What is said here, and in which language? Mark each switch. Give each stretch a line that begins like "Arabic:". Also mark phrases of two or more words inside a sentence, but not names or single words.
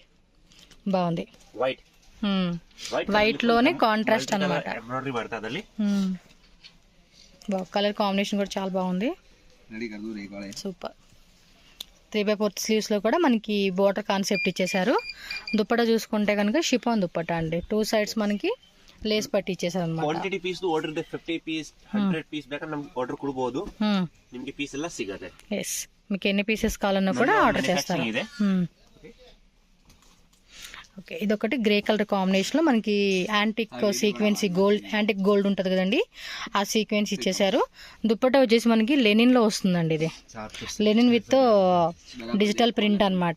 Telugu: బాగుంది. వైట్లోనే కాంట్రాస్ట్ అనమాట.
English: colour combination
Telugu: కూడా చాలా బాగుంది. సూపర్. 3/4 స్లీవ్స్లో కూడా మనకి
English: border concept
Telugu: ఇచ్చేసారు. దుప్పట చూసుకుంటే కనుక షిఫాన్ దుప్పట అండి. 2 సైడ్స్ మనకి లేస్ పట్టి ఇచ్చేసార అన్నమాట.
English: quantity piece order
Kannada: ಇದೆ 50 ಪೀಸ್ 100 ಪೀಸ್ ಬೇಕಾದ್ರೆ ನಮಗೆ ಆರ್ಡರ್ ಕೊಡಬಹುದು. ನಿಮಗೆ ಪೀಸ್ ಎಲ್ಲ ಸಿಗುತ್ತೆ.
Telugu: yes మీకు ఎన్ని పీసెస్ కావాలన్నా కూడా ఆర్డర్ చేస్తారు. ఓకే, ఇదొకటి
English: grey colour combination
Telugu: లో మనకి
English: antique sequence gold, antique gold
Telugu: ఉంటుంది కదండి, ఆ సీక్వెన్స్ ఇచ్చేసారు. దుప్పట్టా వచ్చేసి మనకి లెనిన్ లో వస్తుందండి. ఇది
English: linen with digital print
Telugu: అన్నమాట.